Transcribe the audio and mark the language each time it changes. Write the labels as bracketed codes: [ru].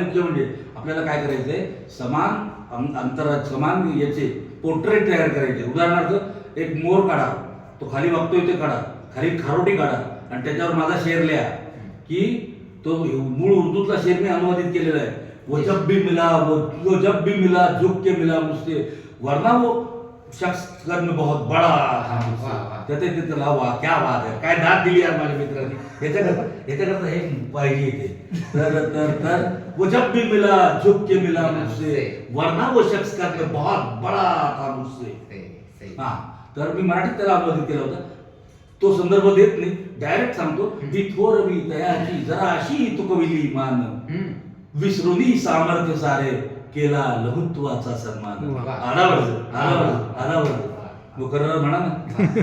[mr] मुख्य म्हणजे आपल्याला काय करायचंय, समान अंतरा समान याचे पोर्ट्रेट तयार करायचे. उदाहरणार्थ एक मोर काढा, तो खाली वागतोय ते काढा, खाली खारोटी काढा आणि त्याच्यावर माझा शेर लिहा की तो मूळ उर्दूतला शेर मी अनुवादित केलेला आहे. [hi] वो जब भी मिला झुक के मिला मुझसे, वरना वो शख्स कद में बहुत बड़ा था मुझसे. वाह, वाह. [mr] त्याचे तिथं वा [hi] क्या बात [mr] आहे, काय दाद दिली यार माझ्या मित्रांनी. याच्याकरता हे पाहिजे इथे. [hi] तर वो जब भी मिला झुक के मिला मुझसे, वरना वो शख्स कद में बहुत बड़ा था मुझसे. [mr] सही. हा, तर मी मराठीत त्याला अनुवादित केला होता. तो संदर्भ देत नाही, डायरेक्ट सांगतो ती थोरवी तयाची जरा अशी तुकविली मान, हम्म. विसरुनी सामर्थ्य सारे केला लघुत्वाचा सन्मान. वा. आरावर मुकर्रर म्हणा ना.